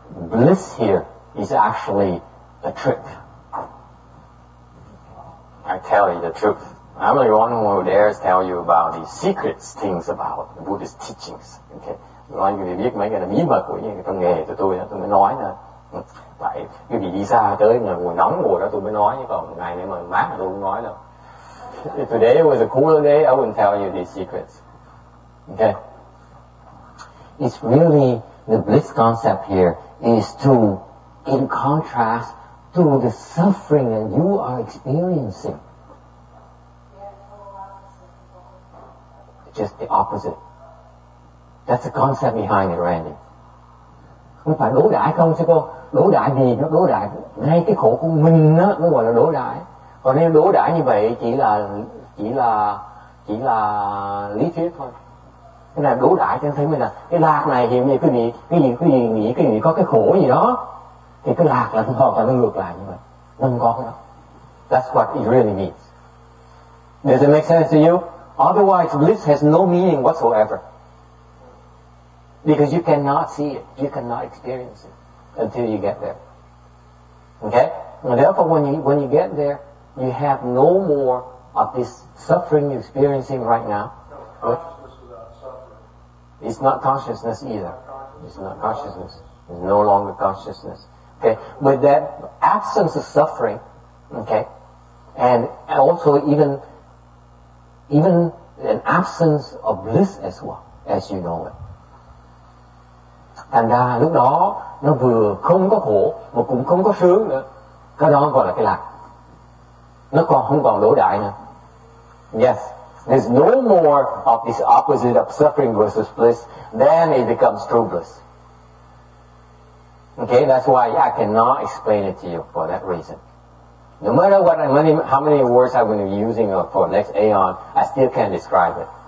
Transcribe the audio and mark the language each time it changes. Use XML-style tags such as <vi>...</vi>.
<en>Bliss here is actually a trick. I tell you the truth. I'm the one who dares tell you about the secret things about the Buddhist teachings. Okay.</en> <vi>Nói quý vị biết mấy cái là bí mật của những cái nghề của tôi đó, tôi mới nói nè. Tại quý vị đi xa tới là mùa nóng mùa đó tôi mới nói, chứ còn ngày này mà mát là tôi không nói đâu.</vi> <en>If today was a cooler day, I wouldn't tell you these secrets. Okay. It's really the bliss concept here is to, in contrast to the suffering that you are experiencing. Just the opposite. That's the concept behind it, Randy.</en> <vi>Không phải đối đãi không chứ cô. Đối đãi gì? Nó đối đãi ngay cái khổ của mình đó mới gọi là đối đãi. Còn nếu đối đãi như vậy chỉ là lý thuyết thôi. Cái này đối đãi cho thấy mình là cái lạc này thì như cái gì nghĩ có cái khổ gì đó thì cái lạc là hoàn toàn nó ngược lại như vậy. Nó không có cái đó.</vi> <en>That's what it really means. Does it make sense to you? Otherwise, bliss has no meaning whatsoever. Because you cannot see it, you cannot experience it until you get there. Okay? And therefore, when you get there, you have no more of this suffering you're experiencing right now. No consciousness without suffering. It's not consciousness either. It's not consciousness. It's no longer consciousness. Okay? With that absence of suffering, okay, and also even an absence of bliss as well, as you know it.</en> <vi>Thành ra lúc đó nó vừa không có khổ mà cũng không có sướng nữa. Cái đó gọi là cái lạc. Nó còn không còn đối đãi nữa.</vi> <en>Yes, there's no more of this opposite of suffering versus bliss. Then it becomes true bliss. Okay, that's why I cannot explain it to you for that reason. No matter how many words I'm going to be using for next aeon, I still can't describe it.</en>